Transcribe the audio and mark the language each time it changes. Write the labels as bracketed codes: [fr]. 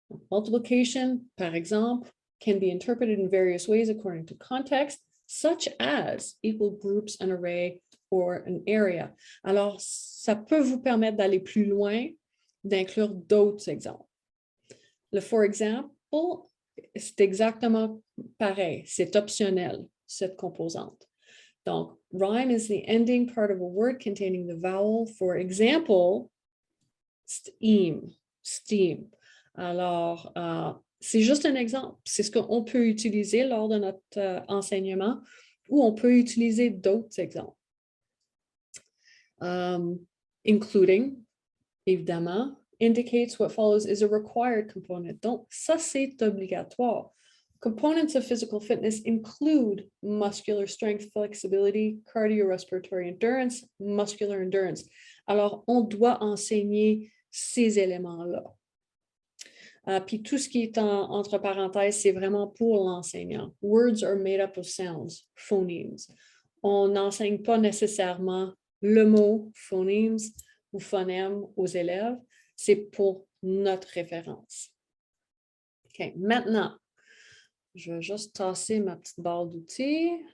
[en] Multiplication, [fr] par exemple, [en] can be interpreted in various ways according to context, such as equal groups, an array, or an area. [fr] Alors, ça peut vous permettre d'aller plus loin, d'inclure d'autres exemples. Le [en] for example, [fr] c'est exactement pareil, c'est optionnel, cette composante. [en] Donc, rhyme is the ending part of a word containing the vowel. For example, steam. [fr] Alors, c'est juste un exemple. C'est ce qu'on peut utiliser lors de notre enseignement ou on peut utiliser d'autres exemples. [en] Including, évidemment, indicates what follows is a required component. [fr] Donc, ça, c'est obligatoire. [en] Components of physical fitness include muscular strength, flexibility, cardiorespiratory endurance, muscular endurance. [fr] Alors, on doit enseigner ces éléments-là. Puis tout ce qui est entre parenthèses, c'est vraiment pour l'enseignant. [en] Words are made up of sounds, phonemes. [fr] On n'enseigne pas nécessairement le mot phonemes ou phonème aux élèves. C'est pour notre référence. OK, maintenant, je vais juste tasser ma petite barre d'outils.